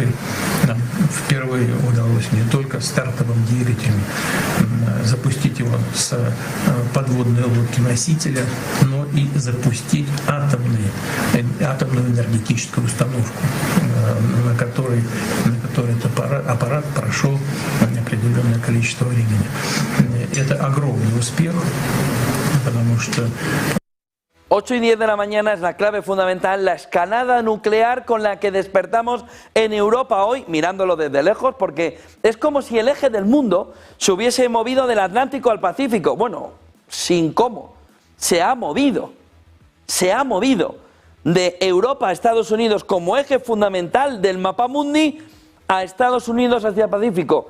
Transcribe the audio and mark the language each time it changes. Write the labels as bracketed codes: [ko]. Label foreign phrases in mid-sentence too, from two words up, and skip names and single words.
[ru] Нам впервые удалось не только стартовым двигателем запустить его с подводной лодки-носителя, но и запустить атомную энергетическую установку, на которой этот аппарат прошел определенное количество времени. Это огромный успех, потому что [es] 8:10 de la mañana es la clave fundamental, la escalada nuclear con la que despertamos en Europa hoy, mirándolo desde lejos, porque es como si el eje del mundo se hubiese movido del Atlántico al Pacífico. Bueno, sin cómo, se ha movido de Europa a Estados Unidos como eje fundamental del mapamundi a Estados Unidos hacia el Pacífico.